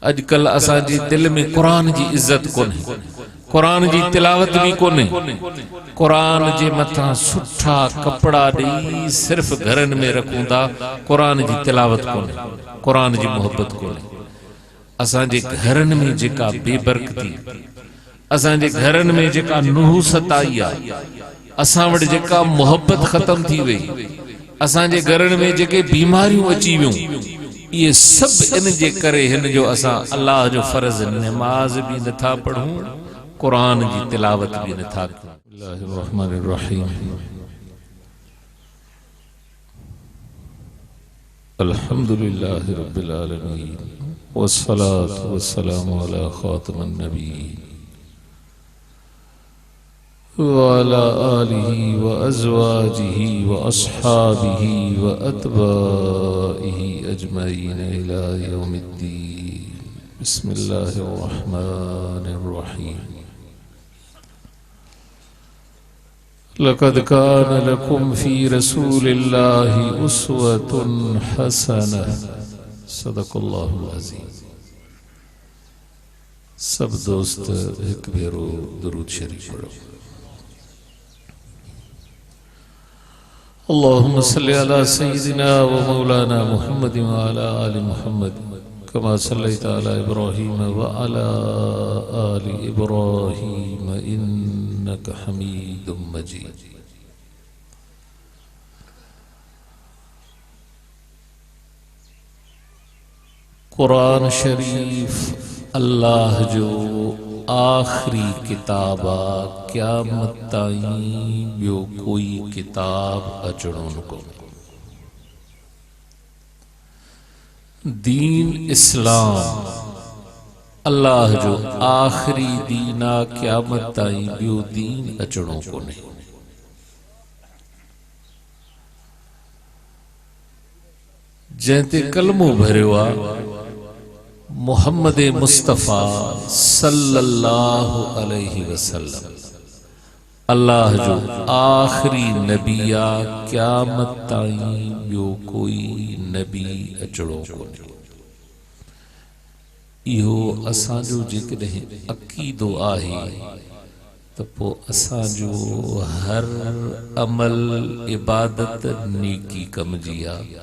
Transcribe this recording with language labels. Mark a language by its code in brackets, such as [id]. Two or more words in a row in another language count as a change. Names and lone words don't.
[sd] अजकल असांजी दिल में कुरान जी इज्जत कोन्हे, कुरान जी तिलावत भी कोन्हे। कुरान जे मथा सुठा कपड़ा दी सिर्फ घरन में रखूं था, कुरान जी तिलावत कोन्हे, कुरान जी मोहब्बत कोन्हे। असांजे घरन में जेका बेबरकती, असांजे घरन में जेका नुहूसत आई आहे, असां वटि जेका मोहब्बत खत्म थी वई, असांजे घरन में जेके बीमारियूं अची वियूं, ये सब इन जे करे हिन जो असां अल्लाह जो फर्ज नमाज भी नथा पढ़ूं, कुरान जी तिलावत भी नथा कयूं। [ar] بسم الله الرحمن الرحيم. الحمد لله رب العالمين والصلاة والسلام على خاتم النبيين وعلى آله وأزواجه وأصحابه وأتباعه أجمعين إلى يوم الدين. بسم الله الرحمن الرحيم. لقد كان لكم في رسول الله أسوة حسنة. صدق الله العظيم. [sd] सब दोस्त एक भेरो दुरूद शरीफ पढ़ो। [ar] اللهم صل على سيدنا ومولانا محمد وعلى آل محمد كما صليت على إبراهيم وعلى آل إبراهيم إنك حميد مجيد. [sd] कुरान शरीफ अल्लाह जो आखिरी किताबा, क़यामत ताईं ॿियो कोई किताब अचणो न कोन्हे। दीन इस्लाम अल्लाह जो आखिरी दीन आ, क़यामत ताईं ॿियो दीन अचणो कोन्हे। जंहिंते कलमो भरियो आ मुहम्मद मुस्तफ़ा [ar] صلى الله عليه وسلم, [sd] अल्लाह जो आखिरी नबी आ, क़यामत ताईं ॿियो कोई नबी अचणो कोन्हे। इहो असांजो जेकॾहिं अक़ीदो आहे त पोइ असांजो हर अमल इबादत नेकी कम जी आहे।